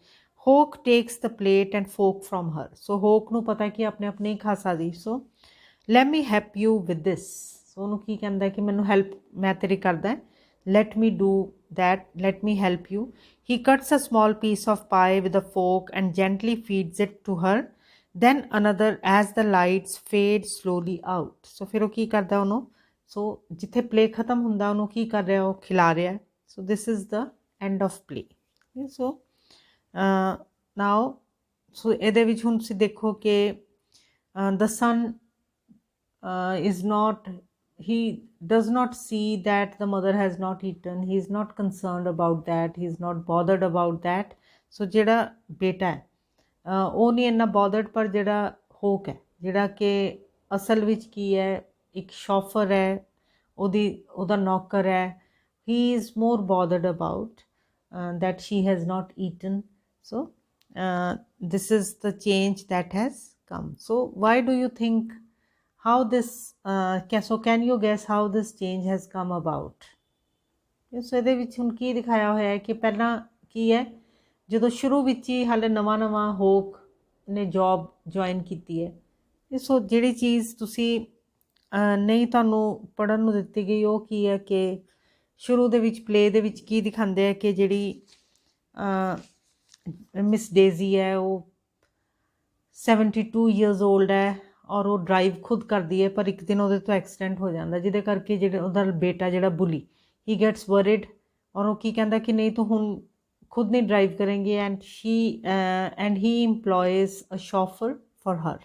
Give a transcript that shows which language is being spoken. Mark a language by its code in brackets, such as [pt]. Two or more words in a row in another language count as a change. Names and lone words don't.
[pa] Hawk [en] takes the plate and fork from her, [pa] ਸੋ Hawk ਨੂੰ ਪਤਾ ਕਿ ਆਪਣੇ ਆਪਣੇ ਹੀ ਖਾ ਸਕਦੀ. [en] so let me help you with this, [pa] ਸੋ ਉਹਨੂੰ ਕੀ ਕਹਿੰਦਾ ਕਿ ਮੈਨੂੰ ਹੈਲਪ ਮੈਂ ਤੇਰੀ ਕਰਦਾ, [en] let me do that, let me help you. he cuts a small piece of pie with a fork and gently feeds it to her. then another as the lights fade slowly out, [pa] ਸੋ ਫਿਰ ਉਹ ਕੀ ਕਰਦਾ ਉਹਨੂੰ, ਸੋ ਜਿੱਥੇ ਪਲੇ ਖਤਮ ਹੁੰਦਾ ਉਹਨੂੰ ਕੀ ਕਰ ਰਿਹਾ, ਉਹ ਖਿਲਾ ਰਿਹਾ. [en] so this is the end of play. so now, [pa] ਸੋ ਇਹਦੇ ਵਿੱਚ ਹੁਣ ਤੁਸੀਂ ਦੇਖੋ ਕਿ [en] the son is not, he does not see that the mother has not eaten, he is not concerned about that, he is not bothered about that. [pa] so ਜਿਹੜਾ ਬੇਟਾ ਹੈ ਉਹ ਨਹੀਂ ਇੰਨਾ bothered, ਪਰ ਜਿਹੜਾ Hawk ਹੈ ਜਿਹੜਾ ਕਿ ਅਸਲ ਵਿੱਚ ਕੀ ਹੈ, ਇੱਕ ਸ਼ੌਫਰ ਹੈ, ਉਹਦਾ ਨੌਕਰ ਹੈ, [en] he is more bothered about that she has not eaten. so this is the change that has come. so why do you think how this so can you guess how this change has come about? [pa] ਸੋ ਇਹਦੇ ਵਿੱਚ ਹੁਣ ਕੀ ਦਿਖਾਇਆ ਹੋਇਆ ਹੈ ਕਿ ਪਹਿਲਾਂ ਕੀ ਹੈ, ਜਦੋਂ ਸ਼ੁਰੂ ਵਿੱਚ ਹੀ ਹਾਲੇ ਨਵਾਂ Hawk ਨੇ [en] job join [pa] ਕੀਤੀ ਹੈ. ਸੋ ਜਿਹੜੀ ਚੀਜ਼ ਤੁਸੀਂ ਨਹੀਂ ਤੁਹਾਨੂੰ ਪੜ੍ਹਨ ਨੂੰ ਦਿੱਤੀ ਗਈ ਉਹ ਕੀ ਹੈ ਕਿ ਸ਼ੁਰੂ ਦੇ ਵਿੱਚ ਪਲੇ ਦੇ ਵਿੱਚ ਕੀ ਦਿਖਾਉਂਦੇ ਆ ਕਿ ਜਿਹੜੀ ਮਿਸ ਡੇਜ਼ੀ ਹੈ ਉਹ 72 [en] years old [pa] ਹੈ ਔਰ ਉਹ ਡਰਾਈਵ ਖੁਦ ਕਰਦੀ ਹੈ, ਪਰ ਇੱਕ ਦਿਨ ਉਹਦੇ ਤੋਂ ਐਕਸੀਡੈਂਟ ਹੋ ਜਾਂਦਾ ਜਿਹਦੇ ਕਰਕੇ ਜਿਹੜਾ ਉਹਦਾ ਬੇਟਾ ਜਿਹੜਾ ਬੁਲੀ [en] he gets worried [pa] ਔਰ ਉਹ ਕੀ ਕਹਿੰਦਾ ਕਿ ਨਹੀਂ ਤੂੰ ਹੁਣ ਖੁਦ ਨਹੀਂ ਡਰਾਈਵ ਕਰੇਂਗੀ [en] and he employs a chauffeur for her.